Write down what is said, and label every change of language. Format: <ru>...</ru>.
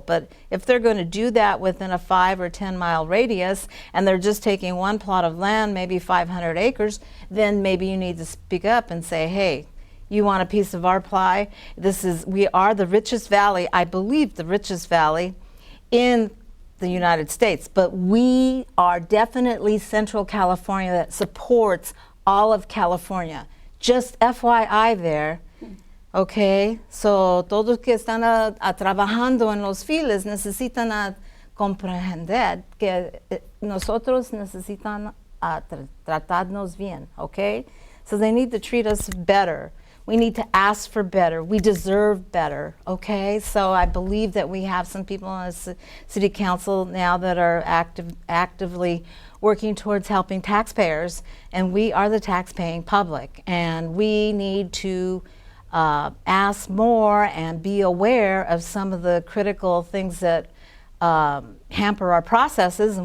<en>But if they're going to do that within a 5 or 10 mile radius and they're just taking one plot of land, maybe 500 acres, then maybe you need to speak up and say, hey, you want a piece of our pie? We are the richest valley, I believe the richest valley in the United States, but we are definitely Central California that supports all of California. Just FYI there, okay?</en> <es>So todos que están trabajando en los files necesitan comprender que nosotros necesitan tratarnos bien, okay?</es> <en>So they need to treat us better. We need to ask for better. We deserve better, okay? So I believe that we have some people on the city council now that are actively working towards helping taxpayers, and we are the tax-paying public, and we need to ask more and be aware of some of the critical things that hamper our processes.</en>